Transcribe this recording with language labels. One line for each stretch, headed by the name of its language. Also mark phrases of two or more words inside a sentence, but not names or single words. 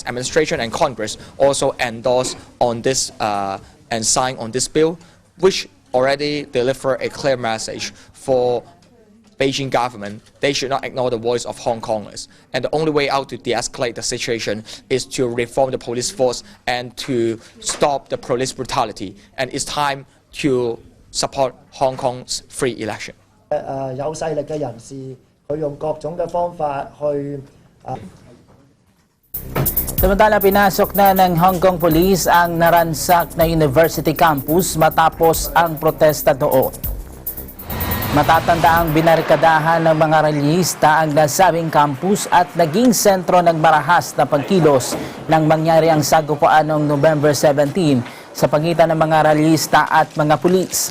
English: administration and Congress also endorse on this and sign on this bill, which already deliver a clear message for Beijing government. They should not ignore the voice of Hong Kongers. And the only way out to de-escalate the situation is to reform the police force and to stop the police brutality. And it's time to support Hong Kong's free election.
Cantonese: 有勢力嘅人士，佢用各種嘅方法去
Filipino: Samantala, pinasok na ng Hong Kong Police ang naransak na university campus matapos ang protesta doon. Matatanda ang binarikadahan ng mga rallyista ang nasabing campus at naging sentro ng marahas na pagkilos nang mangyari ang sagupaan noong November 17 sa pagitan ng mga rallyista at mga pulis.